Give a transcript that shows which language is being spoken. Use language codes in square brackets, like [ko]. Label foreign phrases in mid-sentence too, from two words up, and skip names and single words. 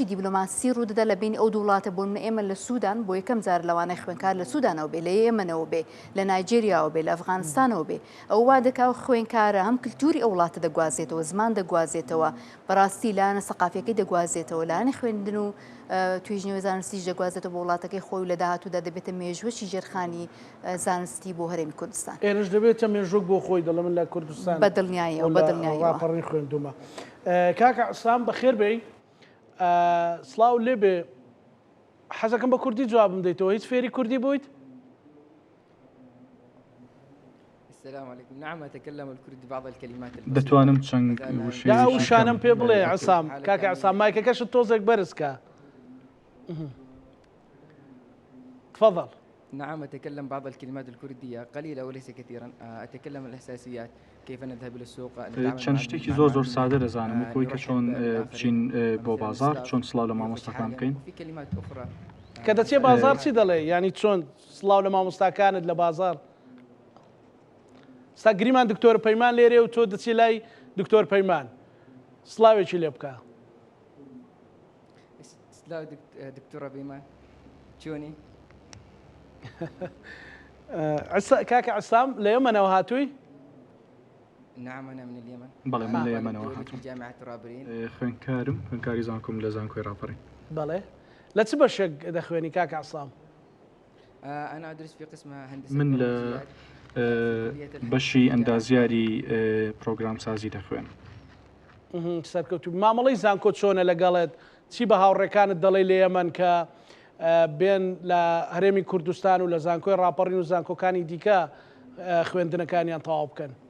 [ckb] دیبلۆماسی ڕوودەدا لە بین ئەو دوو وڵاتە بۆ ئێمە لە سوودان بۆ یەکەم جار لەوانەی خوێنکار لە سوودانەوە بێ لە یێمەنەوە بێ لە نایجێریاوە بێ لە ئەفغانستانەوە بێ ئەو وا دەکاو خوێنکارە هەم کللتوری ئەو وڵاتە دەگوازێتەوە زمان دەگوازێتەوە بەڕاستی لاەنە سەقافەکەی دەگوازێتەوە لاانی خوێندن و توێژنەوەی زانستیش دەگوازێتەوە بۆ وڵاتەکەی خۆی لە داهاتوودا دەبێتە مێژوەشی ژێرخانی زانستی بۆ هەرێمی کوردستان ئێرش دەبێتە مێژوک بۆ خۆی دەڵێ من لە کوردستان بەدڵنیاییەوە بەدڵنیاییەوە ڕاپەڕین خوێندومە کاکە عسام بەخێر بێ سڵاو لێبێ حەزەکەم بە کوردی جوابم دەیتەوە هیچ فێری کوردی بوویت؟ [ar] السلام عليكم نعم أتكلم الكردي بعض الكلمات [ckb] دەتوانم چەند دا ئەو شانم پێ بڵێ عسام کاکە عسام مایکەکەشت تۆزێک بەرزکە تفضل. [ar] نعم أتكلم بعض الكلمات الكردية قليلة وليس كثيرا أتكلم الأساسيات كيف نذهب إلى السوق [ckb] چەند شتێکی زۆر سادە دەزانم وەکەوەی کە چۆن بچین بۆ بازار چۆن سڵاو لە مامۆستاکان بکەین کە دەچێ بازار چی دەڵێ ینی چۆن سڵاو لە مامۆستاکانت لە بازار ستا گریمان دکتۆر پەیمان لێرێ و تۆ دەچی لای دکتۆر پەیمان سڵاوێکی لێ بکە. سلاو دکتۆرە پەیمان چۆنی؟ کاکە عسام لە یەمەنەوە هاتووی؟ [ar] نعم أنا من اليمن. [ckb] بەڵێ من لە یەمەنەوە هاتووم. [ar] جامعة رابرين. [ckb] خوێنکاری زانکۆم لە زانکۆی ڕاپەڕین. بەڵێ لە چ بەشێک دەخوێنی کاکە عسام؟ [ar] أنا أدرس في قسم هندسة. [ckb] من لە بەشی ئەندازیاری پرۆگرام سازی دەخوێن. سەرکەوتوو مامەڵەی زانکۆ چۆنە لەگەڵێت چی بە هاوڕێکانت دەڵێ لە یەمەن کە بێن لە هەرێمی کوردستان و لە زانکۆی ڕاپەڕین و زانکۆکانی دیکە خوێندنەکانیان تەواو بکەن؟